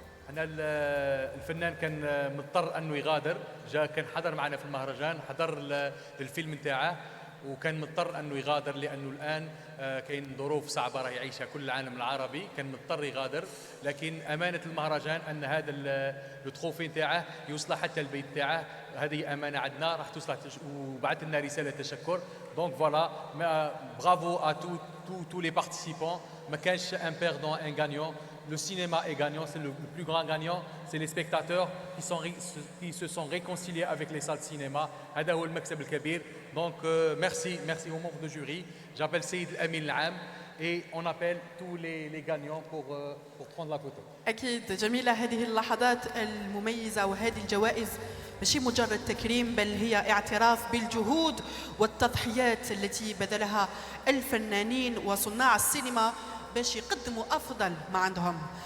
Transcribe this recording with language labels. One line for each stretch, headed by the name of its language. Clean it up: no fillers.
Arabic: أنا الفنان كان مضطر أنه يغادر، جاء كان حضر معنا في المهرجان، حضر للفيلم نتاعه وكان مضطر أنه يغادر لأنه الآن كاين ظروف صعبة راه يعيشها كل العالم العربي، كان مضطر يغادر. لكن أمانة المهرجان أن هذا التخوفي نتاعه يوصل حتى البيت نتاعه، هذه أمانة عندنا راح توصل، وبعث لنا رسالة تشكر.
French: دونك فوالا، برافو à tous les participants.
Arabic: ما كانش
French: un perdant, un gagnant. Le cinéma est gagnant, c'est le plus grand gagnant, c'est les spectateurs qui se sont réconciliés avec les salles de cinéma.
Arabic: هذا هو المكسب الكبير.
French: Donc merci aux membres de jury. J'appelle Saïd El-Amin Al-Am et on appelle tous les gagnants pour prendre la photo.
Arabic: أكيد جميلة هذه اللحظات المميزة، وهذه الجوائز مش مجرد تكريم بل هي اعتراف بالجهود والتضحيات التي بذلها الفنانين وصناع السينما باش يقدموا أفضل ما عندهم.